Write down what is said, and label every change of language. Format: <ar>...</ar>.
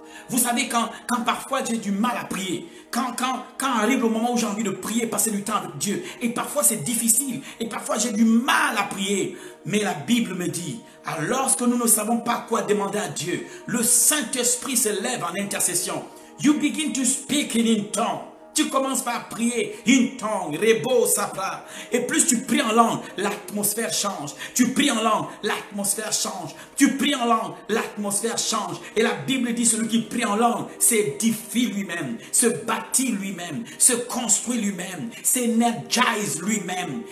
<fr>Vous savez, quand parfois j'ai du mal à prier, quand arrive le moment où j'ai envie de prier, passer du temps avec Dieu, et parfois c'est difficile, et parfois j'ai du mal à prier, Mais la Bible me dit, lorsque nous ne savons pas quoi demander à Dieu, le Saint-Esprit se lève en intercession.</fr> <en>You begin to speak in tongue.</en> <fr>Tu commences par prier</fr> <en>in tongue, rebo sapra.</en> <fr>Et plus tu pries en langue, l'atmosphère change. Tu pries en langue, l'atmosphère change. Tu pries en langue, l'atmosphère change. Et la Bible dit, celui qui prie en langue s'édifie lui-même, se bâtit lui-même, se construit lui-même, s'énergise lui-même.</fr>